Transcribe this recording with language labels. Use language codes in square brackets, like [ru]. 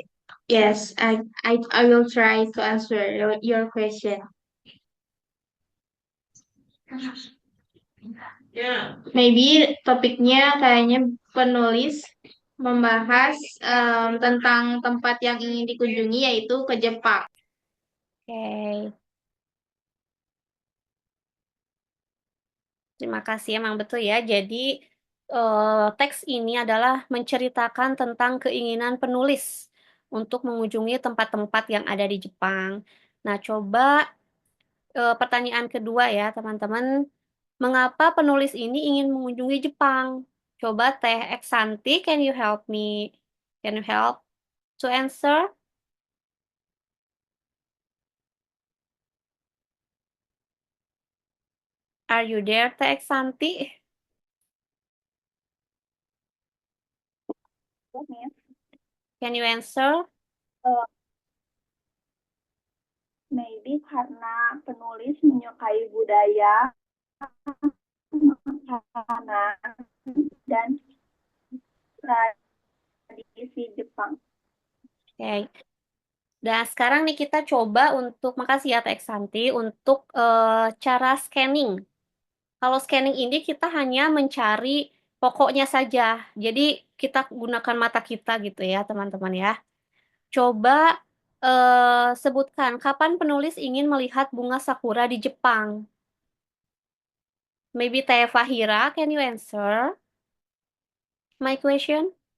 [en] Maybe, yes, I will try to answer your question. Maybe [id] topiknya kayaknya penulis membahas tentang tempat yang ingin dikunjungi yaitu ke Jepang. Oke, terima kasih. Emang betul ya. Jadi teks ini adalah menceritakan tentang keinginan penulis untuk mengunjungi tempat-tempat yang ada di Jepang. Nah, coba pertanyaan kedua ya, teman-teman. Mengapa penulis ini ingin mengunjungi Jepang? Coba [en] Teh Eksanti, can you help me? Can you help to answer? Are you there, Teh Eksanti? Can you answer? [id] Maybe karena penulis menyukai budaya, makanan, dan tradisi Jepang. Oke. Dan sekarang nih kita coba untuk, makasih ya Teh Eksanti, untuk cara scanning. Kalau scanning ini kita hanya mencari pokoknya saja. Jadi kita gunakan mata kita gitu ya teman-teman ya. Coba sebutkan kapan penulis ingin melihat bunga sakura di Jepang. [en] Maybe Teh Fahira, can you answer my question?